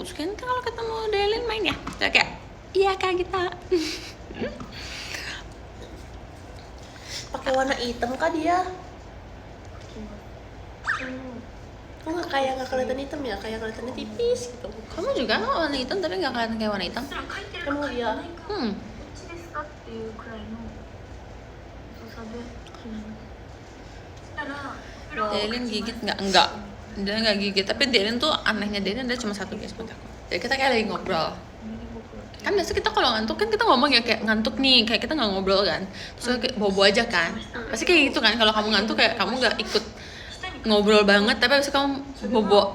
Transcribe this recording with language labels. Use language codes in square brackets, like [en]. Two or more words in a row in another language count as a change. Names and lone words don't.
[id] Terus kan kalau ketemu Delin main ya, saya kayak iya Kak kita. Pakai warna hitam Kak dia. Kok nggak kelihatan hitam ya, kayak kelihatannya tipis gitu. Kamu juga kan warna hitam tapi nggak kelihatan kayak warna hitam. [ja] 書いてる [id] Emang [ja] 書いて [id] iya. [ja] ないか Hmm. どっちですかっていうくらいの薄さで、 [id] Delin gigit enggak. Dia nggak gigit, tapi Delin tuh anehnya Delin ada cuma satu guys menurut aku. Jadi kita kayak lagi ngobrol. Kan biasa kita kalau ngantuk kan kita ngomong ya kayak ngantuk nih, kayak kita nggak ngobrol kan. Terus kayak bobo aja kan. Pasti kayak gitu kan, kalau kamu ngantuk kayak kamu nggak ikut ngobrol banget, tapi abis itu kamu bobo.